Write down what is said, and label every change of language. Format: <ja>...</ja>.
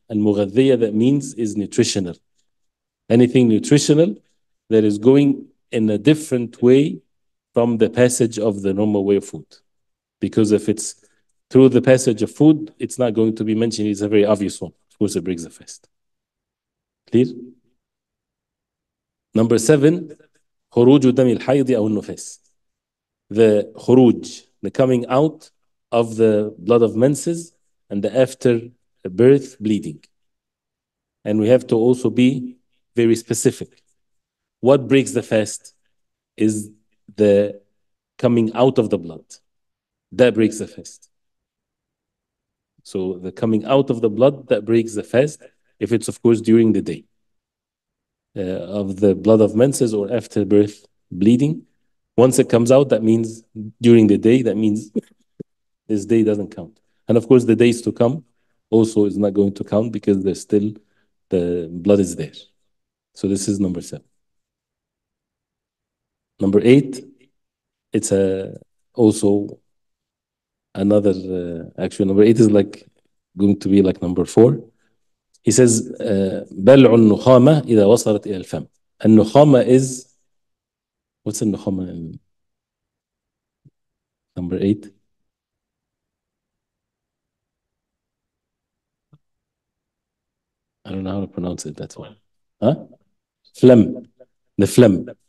<en>Al-mughadhiya, that means is nutritional. Anything nutritional that is going in a different way from the passage of the normal way of food. Because if it's through the passage of food, it's not going to be mentioned. It's a very obvious one. Of course, it breaks the fast. Clear? Number 7,</en> <ar>خروج دم الحيض أو النفاس.</ar> <en>The khuruj, the coming out of the blood of menses and the after birth bleeding. And we have to also be very specific. What breaks the fast is the coming out of the blood. That breaks the fast. So the coming out of the blood, that breaks the fast, if it's, of course, during the day of the blood of menses or after birth bleeding. Once it comes out, that means during the day, that means this day doesn't count. And of course, the days to come also is not going to count because there's still, the blood is there. So this is number 7. Number 8, it's also another, actually number 8 is like going to be like number 4. He says,</en> <ar>بلع النخامة إذا وصلت إلى الفم.</ar> <en>النخامة is, what's النخامة in number 8? I don't know how to pronounce it, that's why. Huh? Phlegm, the phlegm.</en>